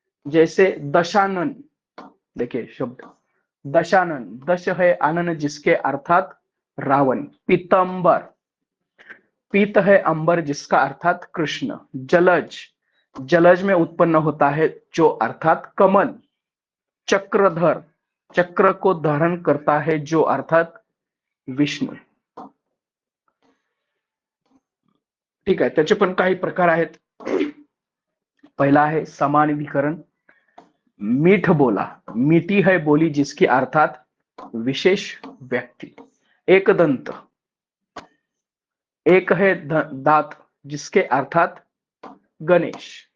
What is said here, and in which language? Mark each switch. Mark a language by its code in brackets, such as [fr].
[hi] जैसे दशानन, देखिए शब्द दशानन, दश है आनन जिसके अर्थात रावण, पीतंबर, पीत है अंबर जिसका अर्थात कृष्ण, जलज, जलज में उत्पन्न होता है जो अर्थात कमल, चक्रधर, चक्र को धारण करता है जो अर्थात विष्णू। [mr] ठीक आहे, त्याचे पण काही प्रकार आहेत। पहिला आहे समानाधिकरण, [hi] मीठ बोला, मीठी है बोली जिसकी अर्थात विशेष व्यक्ति, एक दंत, एक है दांत जिसके अर्थात गणेश,